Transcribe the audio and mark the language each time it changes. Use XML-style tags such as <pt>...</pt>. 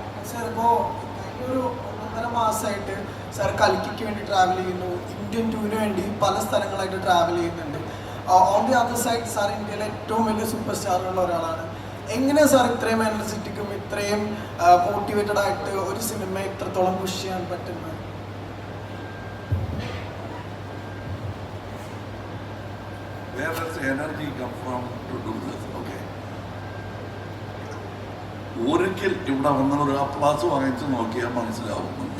<ml>Sir, ഇപ്പോൾ ഒരു 1.5 മാസമായിട്ട് സാർ കൽക്കിക്ക് വേണ്ടി ട്രാവൽ ചെയ്യുന്നു, ഇന്ത്യൻ 2-ന് വേണ്ടി പല സ്ഥലങ്ങളായിട്ട് ട്രാവൽ ചെയ്യുന്നുണ്ട്.</ml> <en>on the other side</en> <ml>sir ഇന്ത്യയിലെ ഏറ്റവും വലിയ സൂപ്പർ സ്റ്റാറുള്ള ഒരാളാണ്. എങ്ങനെയാണ് സാർ ഇത്രയും എനർജറ്റിക്കും ഇത്രയും മോട്ടിവേറ്റഡ് ആയിട്ട് ഒരു സിനിമ ഇത്രത്തോളം പുഷ് ചെയ്യാൻ പറ്റുന്നത്?</ml> <en>Where does the energy come from to do this? Okay.</en> <ml>ഒരിക്കൽ ഇവിടെ വന്ന ഒരു അപ്ലാസ് വാങ്ങിച്ചു നോക്കിയാൽ മനസ്സിലാവും.</ml>